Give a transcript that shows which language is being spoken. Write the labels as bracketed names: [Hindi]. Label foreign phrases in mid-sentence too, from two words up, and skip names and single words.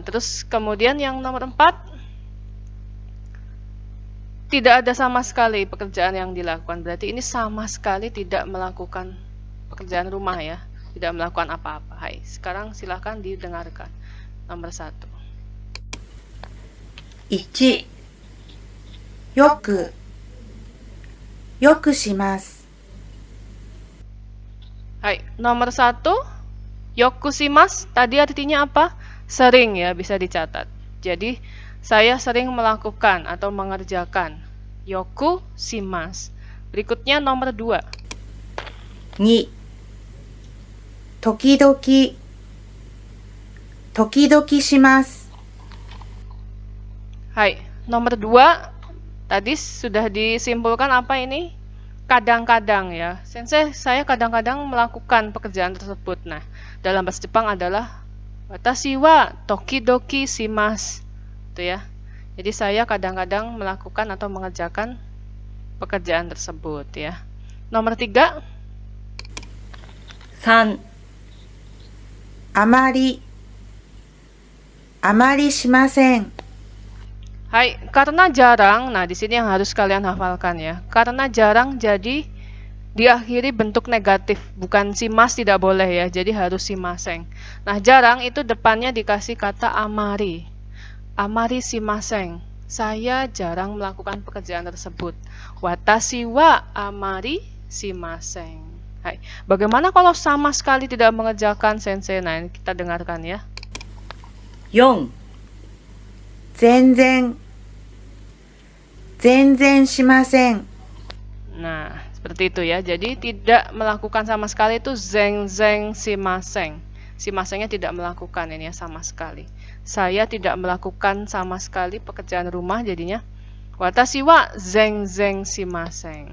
[Indonesian] Terus kemudian yang nomor 4 tidak ada sama sekali pekerjaan yang dilakukan. Berarti ini sama sekali tidak melakukan pekerjaan rumah ya. Tidak melakukan apa-apa. Hai, sekarang silakan didengarkan. Nomor 1. 1. [Japanese] よくよくします。 [Indonesian] Hai, nomor 1 yokushimasu tadi artinya apa? Sering ya, bisa dicatat. Jadi saya sering melakukan atau mengerjakan. Yokushimasu. Berikutnya nomor 2. 2. [Japanese] 時々時々します。 [Indonesian] Hai, nomor 2 tadi sudah disimpulkan apa ini? Kadang-kadang ya. Sensei, saya kadang-kadang melakukan pekerjaan tersebut. Nah, dalam bahasa Jepang adalah [Japanese] 私は時々します. [Indonesian] Itu ya. Jadi saya kadang-kadang melakukan atau mengerjakan pekerjaan tersebut ya. Nomor 3. 3. [Japanese] あまりしません。 [Indonesian] Hai, karena jarang. Nah, di sini yang harus kalian hafalkan ya. Karena jarang jadi diakhiri bentuk negatif, bukan shimas tidak boleh ya. Jadi harus shimaseng. Nah, jarang itu depannya dikasih kata amari. [Japanese] あまりしません. [Indonesian] Saya jarang melakukan pekerjaan tersebut. [Japanese] 私はあまりしません. [Indonesian] Hai. Bagaimana kalau sama sekali tidak mengerjakan, Sensei? Nah, ini kita dengarkan ya. 4. [Japanese] 全然しません。 [Indonesian] Nah, seperti itu ya. Jadi tidak melakukan sama sekali itu [Japanese] 全然しません. [Indonesian] Shimasengnya tidak melakukan ini ya, sama sekali. Saya tidak melakukan sama sekali pekerjaan rumah, jadinya [Japanese] 私は全然しません.